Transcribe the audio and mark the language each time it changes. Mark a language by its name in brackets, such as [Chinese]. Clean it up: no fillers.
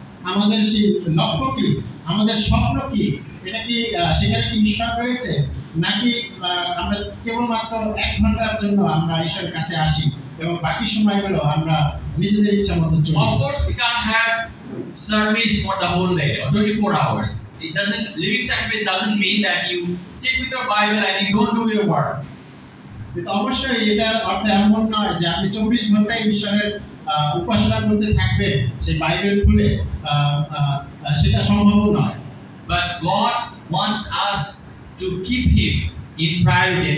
[Bangla] আমাদের সেই লক্ষ্য কি, আমাদের স্বপ্ন কি, এটা কি সেখানে কি ঈশ্বর রয়েছে, নাকি আমরা কেবলমাত্র 1 ঘন্টার জন্য আমরা ঈশ্বরের কাছে আসি এবং বাকি সময়গুলো আমরা নিজেদের ইচ্ছা মতো চলি। [English] Of course, we can't have service for the whole day or 24 hours. It doesn't. Living sacrifice doesn't mean that you sit with your Bible and you don't do your work. [Bangla] কিন্তু অবশ্যই এটার অর্থ এমন নয় যে আপনি 24 ঘন্টাই ঈশ্বরের উপাসনা করতে থাকবেন সেই বাইবেল খুলে, সেটা সম্ভব নয়। [English] But God wants us to keep Him in priority.